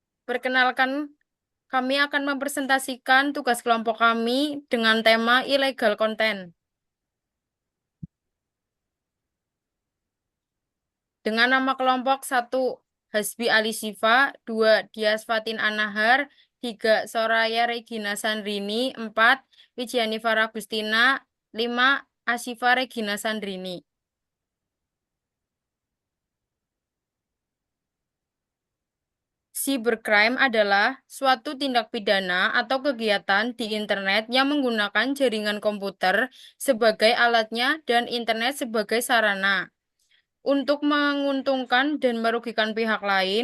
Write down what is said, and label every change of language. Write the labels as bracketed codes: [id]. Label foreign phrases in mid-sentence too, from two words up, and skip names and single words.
[id] Perkenalkan, kami akan mempresentasikan tugas kelompok kami dengan tema [en] illegal content. [id] Dengan nama kelompok 1, Hasbi Ali Siva, 2, Dias Fatin Anahar, 3, Soraya Regina Sandrini, 4, Wijiani Faragustina, 5, Asifa Regina Sandrini. Cybercrime adalah suatu tindak pidana atau kegiatan di internet yang menggunakan jaringan komputer sebagai alatnya dan internet sebagai sarana untuk menguntungkan dan merugikan pihak lain.